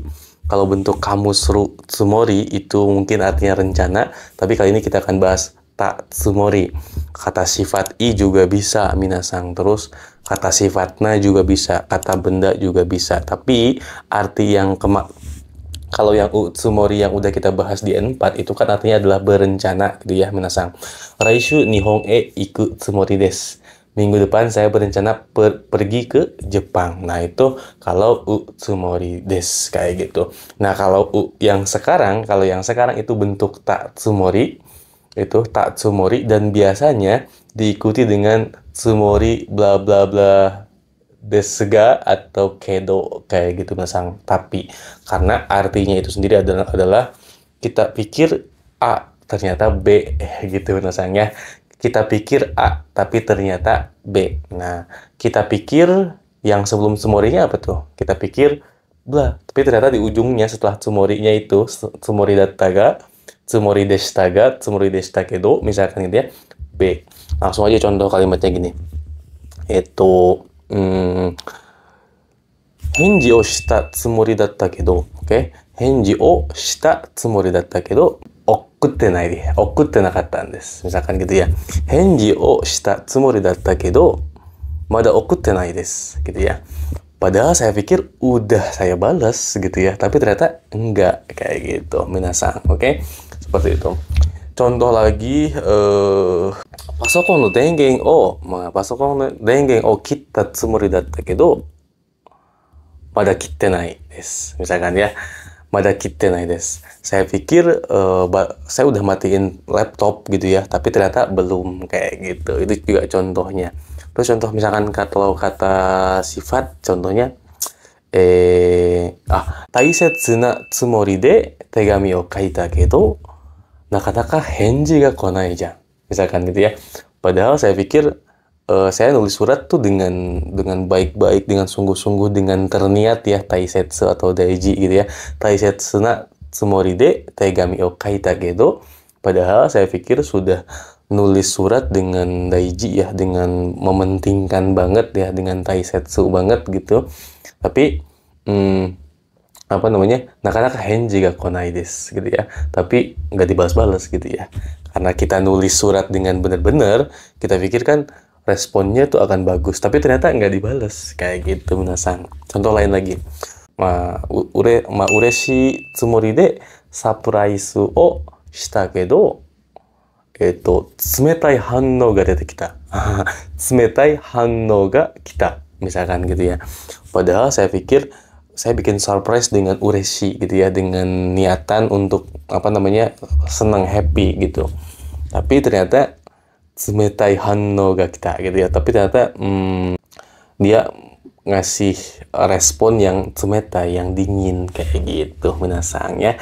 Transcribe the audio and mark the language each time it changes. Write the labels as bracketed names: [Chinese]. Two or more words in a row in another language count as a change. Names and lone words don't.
[Indonesian] Kalau bentuk kamusru tsumori itu mungkin artinya rencana, tapi kali ini kita akan bahas [Japanese] たつもり. [Indonesian] Kata sifat i juga bisa minasang. Terus kata sifatna juga bisa, kata benda juga bisa. Tapi arti yang kalau yang tsumori yang udah kita bahas di N4 itu kan artinya adalah berencana gitu ya minasang. [Japanese] 来週日本へ行くつもりです. [Indonesian] Minggu depan saya berencana pergi ke Jepang. Nah, itu kalau [Japanese] つもりです [Indonesian] kayak gitu. Nah, kalau yang sekarang itu bentuk [Japanese] たつもり. [Indonesian] Itu [Japanese] たつもり [Indonesian] dan biasanya diikuti dengan tsumori bla bla bla desga atau kedo kayak gitu minasang. Tapi karena artinya itu sendiri adalah kita pikir A ternyata B gitu minasangnya. Kita pikir A, tapi ternyata B. Nah, kita pikir yang sebelum tsumorinya apa tuh? Kita pikir bla, tapi ternyata di ujungnya setelah tsumorinya itu, [Japanese] つもりだったが、つもりでしたが、つもりでしたけど, [Indonesian] misalkan gitu ya, B. Langsung aja contoh kalimatnya gini. [Japanese] 返事をしたつもりだったけど, oke? 返事をしたつもりだったけど、送ってなかったです. [Indonesian] Misalkan gitu ya. [Japanese] 返事をしたつもりだったけど、まだ送ってないです, [Indonesian] gitu ya. Padahal saya pikir udah saya balas gitu ya, tapi ternyata enggak kayak gitu, minasan, oke? Seperti itu. Contoh lagi, [Japanese] パソコンの電源を、パソコンの電源を切ったつもりだったけど、まだ切ってないです. [Indonesian] Misalkan ya, [Japanese] まだ切ってないです. [Indonesian] Saya pikir saya udah matiin laptop gitu ya, tapi ternyata belum kayak gitu. Itu juga contohnya. Terus contoh misalkan kalau kata sifat, contohnya [Japanese] 大切なつもりで手紙を書いたけど、なかなか返事が来ないじゃん. [Indonesian] Misalkan gitu ya. Padahal saya pikir saya nulis surat tuh dengan baik-baik, dengan sungguh-sungguh, dengan terniat ya, taisetsu atau daiji gitu ya. [Japanese] 大切なつもりで手紙を書いたけど. [Indonesian] Padahal saya pikir sudah nulis surat dengan daiji ya, dengan mementingkan banget ya, dengan taisetsu banget gitu. Tapi apa namanya, [Japanese] なかなか返事が来ないです [Indonesian] gitu ya. Tapi nggak dibalas-balas gitu ya. Karena kita nulis surat dengan benar-benar, kita pikir kan responnya tuh akan bagus, tapi ternyata nggak dibalas kayak gitu, minasan. Contoh lain lagi, [Japanese] 嬉しいつもりでサプライズをしたけど、冷たい反応が出てきた. 冷たい反応が来た, [Indonesian] misalkan gitu ya. Padahal saya pikir saya bikin surprise dengan ureshi gitu ya, dengan niatan untuk apa namanya, senang, happy gitu. Tapi ternyata [Japanese] 冷たい反応が来た [Indonesian] gitu ya. Tapi ternyata dia ngasih respon yang tsumetai, yang dingin kayak gitu, minasan ya.